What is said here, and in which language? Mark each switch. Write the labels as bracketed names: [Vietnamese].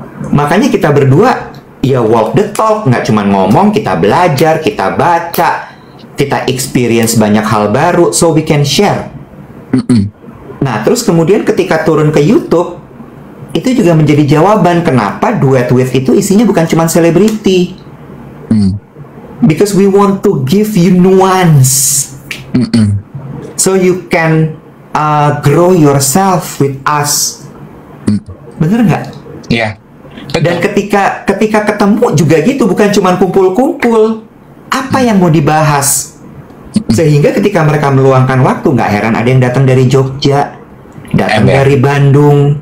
[Indonesian] Makanya kita berdua ya [English] walk the talk, [Indonesian] nggak cuma ngomong, kita belajar, kita baca, kita experience banyak hal baru, [English] so we can share. [Indonesian] Nah, terus kemudian ketika turun ke YouTube, itu juga menjadi jawaban kenapa Duet With itu isinya bukan cuma selebriti. [English] Because we want to give you nuance. So you can grow yourself with us. [Indonesian] Bener nggak? Iya. Dan ketika ketemu juga gitu, bukan cuma kumpul-kumpul. Apa yang mau dibahas? Sehingga ketika mereka meluangkan waktu, nggak heran ada yang datang dari Jogja, datang dari Bandung.